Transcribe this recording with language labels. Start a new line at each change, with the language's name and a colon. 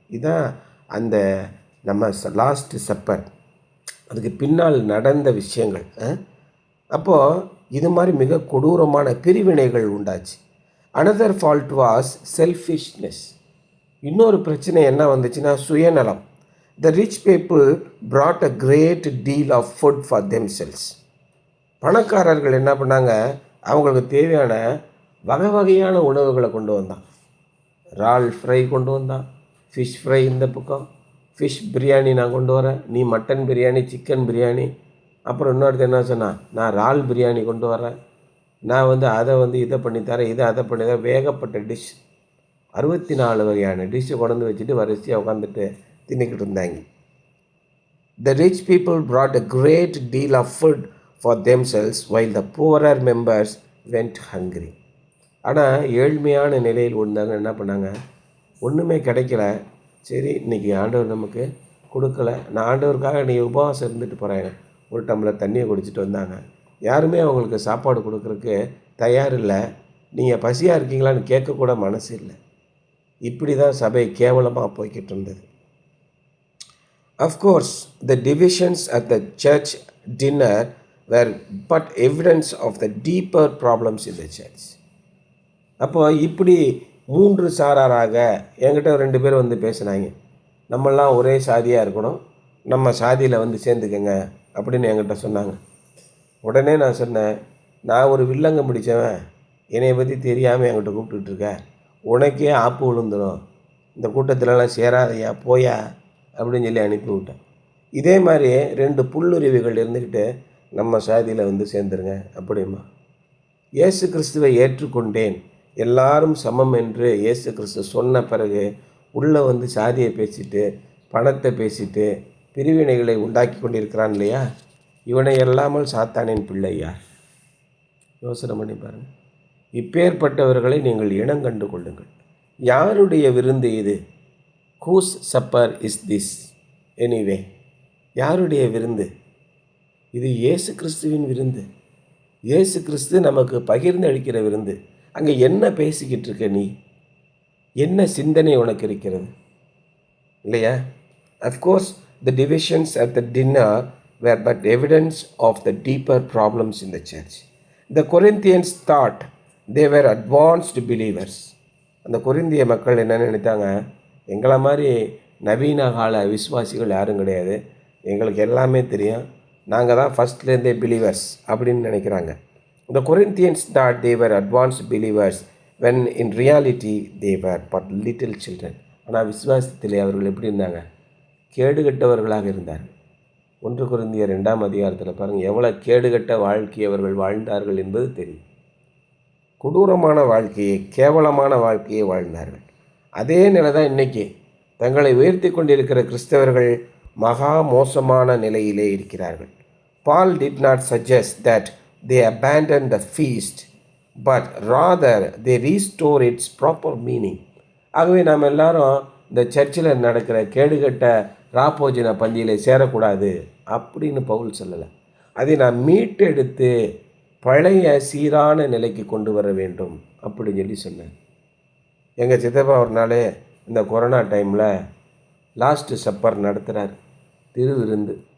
Tamil: இதுதான் அந்த நம்ம லாஸ்ட் சப்பர், அதுக்கு பின்னால் நடந்த விஷயங்கள். அப்போது இது மாதிரி மிக கொடூரமான பிரிவினைகள் உண்டாச்சு.
English: Another fault was selfishness.
Tamil: இன்னொரு பிரச்சனை என்ன வந்துச்சுன்னா சுயநலம்.
English: The rich people brought a great deal of food for themselves.
Tamil: பணக்காரர்கள் என்ன பண்ணாங்க? அவங்களுக்கு தேவையான வகை வகையான உணவுகளை கொண்டு வந்தான். இறால் ஃப்ரை கொண்டு வந்தான், ஃபிஷ் ஃப்ரை இந்த பக்கம், ஃபிஷ் பிரியாணி நான் கொண்டு வரேன், நீ மட்டன் பிரியாணி, சிக்கன் பிரியாணி. அப்புறம் இன்னொருத்தர் என்ன சொன்னான்? நான் இறால் பிரியாணி கொண்டு வரேன், நான் அதை இதை பண்ணித்தரேன், இதை அதை பண்ணித்தரேன். வேகப்பட்ட டிஷ் 64 வகையான டிஷ்ஷை கொண்டு வச்சுட்டு வரிசையாக உட்காந்துட்டு தின்னிக்கிட்டு இருந்தாங்க.
English: The rich people brought a great deal of food for themselves while the poorer members went hungry.
Tamil: ஆனால் ஏழ்மையான நிலையில் இருந்தாங்க என்ன பண்ணாங்க? ஒன்றுமே கிடைக்கல. சரி, இன்றைக்கி ஆண்டவர் நமக்கு கொடுக்கல, நான் ஆண்டவருக்காக நீ உபவாசம் இருந்துட்டு போகிறேன், ஒரு டம்ளர் தண்ணியை குடிச்சிட்டு வந்தாங்க. யாருமே அவங்களுக்கு சாப்பாடு கொடுக்குறதுக்கு தயார் இல்லை. நீங்கள் பசியாக இருக்கீங்களான்னு கேட்கக்கூட மனசு இல்லை. இப்படி தான் சபை கேவலமாக போய்கிட்டு இருந்தது.
English: Of course, the divisions at the church dinner were but evidence of the deeper problems in the church.
Tamil: அப்போ இப்படி 3 சாராராக என்கிட்ட 2 பேர் பேசினாங்க. நம்மெல்லாம் ஒரே சாதியாக இருக்கணும், நம்ம சாதியில் சேர்ந்துக்கங்க அப்படின்னு என்கிட்ட சொன்னாங்க. உடனே நான் சொன்னேன், நான் ஒரு வில்லங்க முடித்தவன், என்னையை பற்றி தெரியாமல் என்கிட்ட கூப்பிட்டுட்டு இருக்க, உனக்கே ஆப்பு விழுந்துடும், இந்த கூட்டத்திலலாம் சேராதையா போயா அப்படின்னு சொல்லி அனுப்பி விட்டேன். இதே மாதிரி 2 புல்லுருவிகள் இருந்துக்கிட்டு நம்ம சாதியில் சேர்ந்துருங்க அப்படிமா. இயேசு கிறிஸ்துவை ஏற்றுக்கொண்டேன், எல்லாரும் சமம் என்று இயேசு கிறிஸ்து சொன்ன பிறகு உள்ளே சாதியை பேசிட்டு பணத்தை பேசிட்டு பிரிவினைகளை உண்டாக்கி கொண்டிருக்கிறான் இல்லையா? இவனை எல்லாமல் சாத்தானின் பிள்ளை யார்? யோசனை பண்ணி பாருங்கள். இப்பேற்பட்டவர்களை நீங்கள் இனம் கண்டு கொள்ளுங்கள். யாருடைய விருந்து இது?
English: Whose supper is this anyway?
Tamil: யாருடைய விருந்து இது? இயேசு கிறிஸ்துவின் விருந்து. இயேசு கிறிஸ்து நமக்கு பகிர்ந்து அளிக்கிற விருந்து. அங்கே என்ன பேசிக்கிட்டு இருக்க நீ? என்ன சிந்தனை உனக்கு இருக்கிறது இல்லையா?
English: Of course the divisions at the dinner were but evidence of the deeper problems in the church. The Corinthians thought they were advanced believers.
Tamil: அந்த கொரிந்திய மக்கள் என்ன நினைத்தாங்க? எங்களை மாதிரி நவீன கால விசுவாசிகள் யாரும் கிடையாது, எங்களுக்கு எல்லாமே தெரியும், நாங்கள் தான் ஃபஸ்ட்லேருந்தே பிலீவர்ஸ் அப்படின்னு நினைக்கிறாங்க.
English: The Corinthians thought they were advanced believers when in reality they were but little children.
Tamil: ஆனால் விசுவாசத்திலே அவர்கள் எப்படி இருந்தாங்க? கேடுகட்டவர்களாக இருந்தார்கள். 1 கொரிந்தியர் 2ஆம் அதிகாரத்தில் பாருங்கள், எவ்வளோ கேடுகட்ட வாழ்க்கையை அவர்கள் வாழ்ந்தார்கள் என்பது தெரியும். கொடூரமான வாழ்க்கையை, கேவலமான வாழ்க்கையை வாழ்ந்தார்கள். அதே நிலை தான் இன்றைக்கி தங்களை உயர்த்தி கொண்டிருக்கிற கிறிஸ்தவர்கள் மகா மோசமான நிலையிலே இருக்கிறார்கள்.
English: Paul did not suggest that they abandon the feast, but rather they restore its proper meaning.
Tamil: ஆகவே நாம் எல்லாரும் இந்த சர்ச்சில் நடக்கிற கேடுகட்ட ராப்போஜன பந்தியில் சேரக்கூடாது அப்படின்னு பவுல் சொல்லலை. அதை நான் மீட்டெடுத்து பழைய சீரான நிலைக்கு கொண்டு வர வேண்டும் அப்படின்னு சொன்னேன். எங்கள் சித்தப்பா ஒரு நாள் இந்த கொரோனா டைமில் லாஸ்ட்டு சப்பர் நடத்துகிறார், திருவிருந்து.